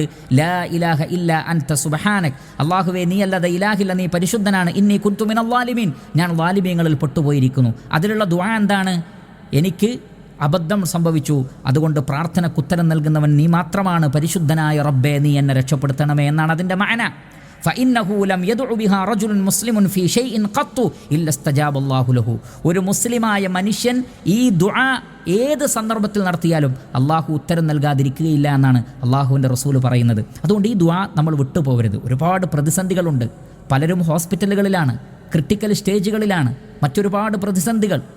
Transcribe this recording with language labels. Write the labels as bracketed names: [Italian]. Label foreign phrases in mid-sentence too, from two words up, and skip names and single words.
[Arabic] لا إله إلا أنت سبحانك, [Malayalam] അല്ലാഹുവേ, നീ അല്ലാതെ ഇലാഹില്ല, നീ പരിശുദ്ധനാണ്. [Arabic] إني كنت من الظالمين, [Malayalam] ഞാൻ ളാലിമീങ്ങളിൽ പെട്ടുപോയിരിക്കുന്നു. അതിലുള്ള ദുആ എന്താണ്? എനിക്ക് അബദ്ധം സംഭവിച്ചു, അതുകൊണ്ട് പ്രാർത്ഥനയ്ക്ക് ഉത്തരം നൽകുന്നവൻ നീ മാത്രമാണ്, പരിശുദ്ധനായ റബ്ബേ, നീ എന്നെ രക്ഷപ്പെടുത്തണമേ എന്നാണ് അതിൻ്റെ മഅന. [Arabic] فإنه لم يدع بها رجل مسلم في شيء قط إلا استجاب الله له. [Malayalam] ഒരു മുസ്ലിമായ മനുഷ്യൻ ഈ ദുആ ഏത് സന്ദർഭത്തിൽ നടത്തിയാലും അള്ളാഹു ഉത്തരം നൽകാതിരിക്കുകയില്ല എന്നാണ് അള്ളാഹുവിൻ്റെ റസൂൽ പറയുന്നത്. അതുകൊണ്ട് ഈ ദുആ നമ്മൾ വിട്ടുപോകരുത്. ഒരുപാട് പ്രതിസന്ധികളുണ്ട്, പലരും ഹോസ്പിറ്റലുകളിലാണ്, ക്രിട്ടിക്കൽ സ്റ്റേജുകളിലാണ്, മറ്റൊരുപാട് പ്രതിസന്ധികൾ.